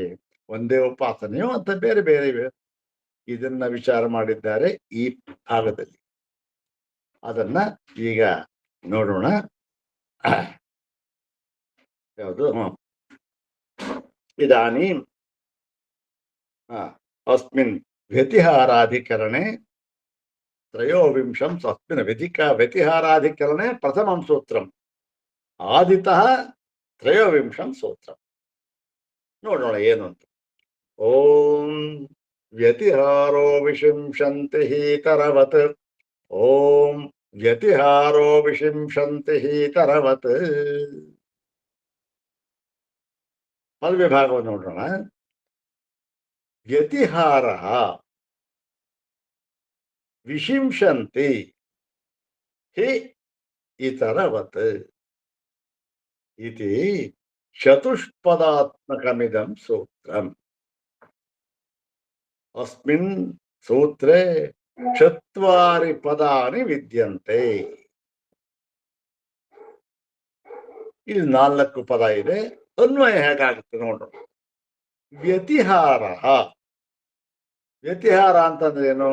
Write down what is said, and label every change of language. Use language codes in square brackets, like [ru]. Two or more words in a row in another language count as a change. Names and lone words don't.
[kn] ಒಂದೇ ಉಪಾಸನೆಯೋ ಅಂತ ಬೇರೆ ಬೇರೆ, ಇದನ್ನ ವಿಚಾರ ಮಾಡಿದ್ದಾರೆ ಈ ಭಾಗದಲ್ಲಿ. ಅದನ್ನ ಈಗ ನೋಡೋಣ. ಯಾವುದು? [sa] ಇದಾನಿ ಅಸ್ಮಿನ್ ವ್ಯತಿಹಾರಾಧಿಕರಣೆ ತ್ರಯೋವಿಂಶಂ ಅಸ್ಮಿನ್ ವ್ಯತಿಹಾರಾಧಿಕರಣೆ ಪ್ರಥಮಂ ಸೂತ್ರಂ ಆದಿತಃ ತ್ರಯೋವಿಂಶಂ ಸೂತ್ರಂ. [kn] ನೋಡೋಣ ಏನು ಅಂತ. [sa] ಓಂ ವ್ಯತಿಹಾರೋ ವಿಶಂಶಂತಿ ತರವತ್, ಓಂ ವ್ಯತಿಹಾರೋ ವಿಶಂಶಂತಿ ತರವತ್. [kn] ಪದವಿಭಾಗವನ್ನು ನೋಡೋಣ. [sa] ವ್ಯತಿಹಾರ ವಿಶಿಂಶಂತಿ ಹಿ ಇತರವತ್ ಇತಿ ಚತುಷ್ಪದಾತ್ಮಕಮಿದಂ ಸೂತ್ರಂ. ಅಸ್ಮಿನ್ ಸೂತ್ರೇ ಚತ್ವಾರಿ ಪದಾನಿ ವಿದ್ಯಂತೆ. [kn] ಇಲ್ಲಿ 4 ಪದ ಇದೆ. ಅನ್ವಯ ಹೇಗಾಗುತ್ತೆ ನೋಡೋಣ. ವ್ಯತಿಹಾರ. ವ್ಯತಿಹಾರ ಅಂತಂದ್ರೆ ಏನು?